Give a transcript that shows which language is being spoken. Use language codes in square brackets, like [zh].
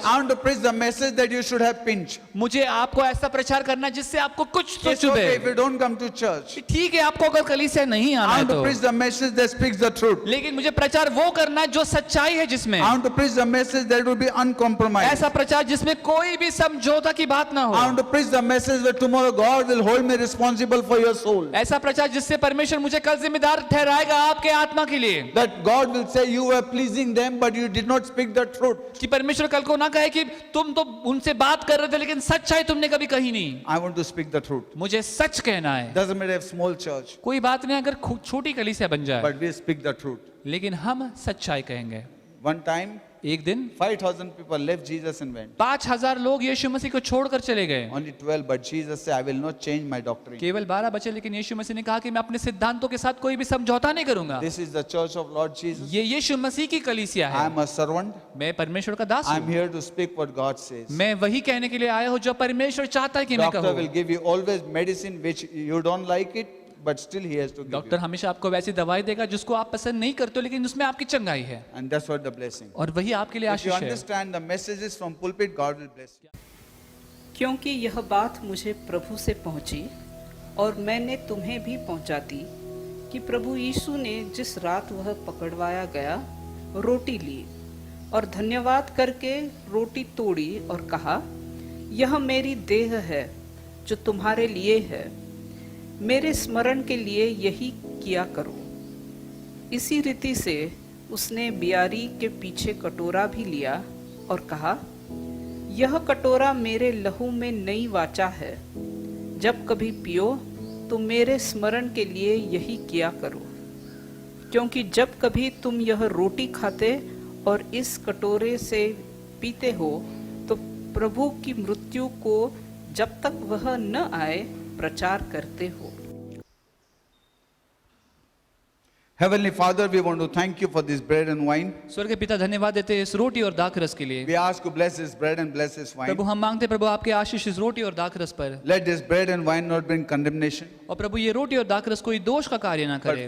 [en] I want to preach the message that you should have pinch. [hi] मुझे आपको ऐसा प्रचार करना है जिससे आपको कुछ तो [en] It's okay if [hi] चुभे। [en] you don't come to church. [hi] ठीक है आपको अगर कलीसिया नहीं आना [en] I [hi] है [en] want to [hi] तो, [en] preach the message that speaks the truth. [hi] लेकिन मुझे प्रचार वो करना है जो सच्चाई है जिसमें, [en] I want to preach the message that will be uncompromised. [hi] ऐसा प्रचार जिसमें कोई भी समझौता की बात ना [en] I [hi] हो, [en] want to preach the message that tomorrow God will hold me responsible for your soul. [hi] ऐसा प्रचार जिससे परमेश्वर मुझे कल जिम्मेदार ठहराएगा आपके आत्मा के लिए, [en] That God will say you were pleasing them but you did not speak the truth. [hi] कि परमेश्वर कल को ना कहे कि तुम तो उनसे बात कर रहे थे लेकिन सच्चाई तुमने कभी कही नहीं। [en] I want to speak the truth. [hi] मुझे सच कहना है। [en] Doesn't matter if small church, [hi] कोई बात नहीं अगर छोटी कलीसिया बन जाए, [en] but we speak the truth. [hi] लेकिन हम सच्चाई कहेंगे। [en] One time [hi] एक दिन [en] 5,000 people left Jesus and went. [hi] 5,000 लोग यीशु मसीह को छोड़कर चले गए। [en] Only 12, but Jesus said, I will not change my doctrine. [hi] केवल 12 बचे, लेकिन यीशु मसीह ने कहा कि मैं अपने सिद्धांतों के साथ कोई भी समझौता नहीं करूंगा। [en] This is the church of Lord Jesus. [hi] ये यीशु मसीह की कलीसिया [en] I [hi] है। [en] am a servant. [hi] मैं परमेश्वर का दास [en] I am [hi] हूँ। [en] here to speak what God says. [hi] मैं वही कहने के लिए आया हूँ जो परमेश्वर चाहता है कि मैं [en] Doctor will [hi] कहूँ। [en] give you always medicine which you don't like it, but still he has to give [hi] doctor [en] you. [hi] हमेशा आपको वैसी दवाई देगा जिसको आप पसंद नहीं करते हो, लेकिन उसमें आपकी चंगाई है, [en] And that's what the blessing. [hi] और वही आपके लिए [en] If you [hi] आशीष है। [en] understand the messages from pulpit, God will bless you. [hi] क्योंकि यह बात मुझे प्रभु से पहुंची और मैंने तुम्हें भी पहुंचा दी कि प्रभु यीशु ने जिस रात वह पकड़वाया गया रोटी ली और धन्यवाद करके रोटी तोड़ी और कहा, यह मेरी देह है जो तुम्हारे लिए है, मेरे स्मरण के लिए यही किया करो। इसी रीति से उसने बियारी के पीछे कटोरा भी लिया और कहा, यह कटोरा मेरे लहू में नई वाचा है, जब कभी पियो तो मेरे स्मरण के लिए यही किया करो। क्योंकि जब कभी तुम यह रोटी खाते और इस कटोरे से पीते हो तो प्रभु की मृत्यु को जब तक वह न आए प्रचार करते हो। [en] Heavenly Father, we want to thank you for this bread and wine. [hi] स्वर्ग के पिता, धन्यवाद देते हैं इस रोटी और दाखरस के लिए। [en] We ask you bless this bread and bless this wine. [hi] प्रभु हम मांगते हैं प्रभु आपके आशीष इस रोटी और दाखरस पर, [en] Let this bread and wine not bring condemnation, [hi] और प्रभु ये रोटी और दाखरस कोई दोष का कार्य ना करे,